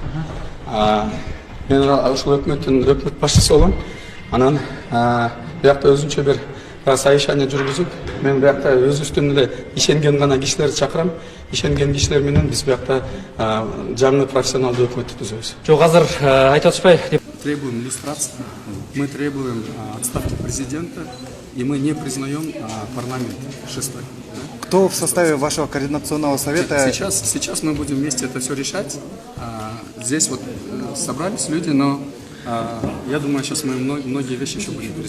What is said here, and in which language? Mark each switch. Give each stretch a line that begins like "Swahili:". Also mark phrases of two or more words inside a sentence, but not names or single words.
Kyrgyz: Мен ушул өкмөттүн өкмөт башчысы болом. Анан биякта өзүнчө бир совещание жүргүзүп, мен биякта өзүбүздүн эле ишенген гана кишилерди чакырам. Ишенген кишилер менен биз биякта жаңы профессионалдуу өкмөттү түзөбүз. Жок, азыр айтып атышпай.
Russian: Требуем иллюстрации, мы требуем отставки президента, и мы не признаем парламент шестой. Кто в составе вашего координационного совета? Сейчас мы будем вместе это все решать. Здесь вот собрались люди, но я думаю, сейчас мы многие вещи еще будем решать.